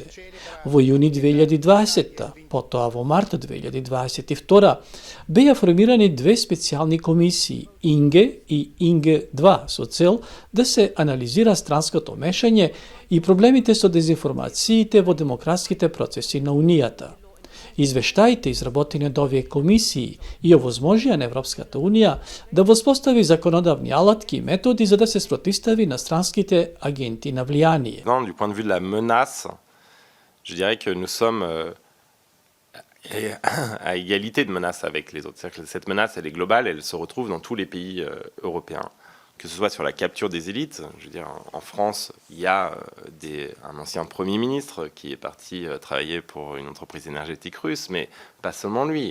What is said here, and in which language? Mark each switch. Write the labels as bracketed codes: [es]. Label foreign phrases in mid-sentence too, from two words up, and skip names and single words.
[mk] Во јуни 2020, потоа во март 2022, беа формирани две специјални комисии, ИНГЕ и ИНГЕ-2, со цел да се анализира странското мешање и проблемите со дезинформациите во демократските процеси на Унијата. Извештаите изработени од овие комисии и овозможија на Европската Унија да воспостави законодавни алатки и методи за да се спротистави на странските агенти на влијание. [fr] Du point de vue de la menace, je dirais que nous sommes à égalité de menace avec les autres. C'est-à-dire que cette menace, elle est globale, elle se retrouve dans tous les pays européens. Que ce soit sur la capture des élites, je veux dire, en France, il y a un ancien Premier ministre qui est parti travailler pour une entreprise énergétique russe, mais pas seulement lui.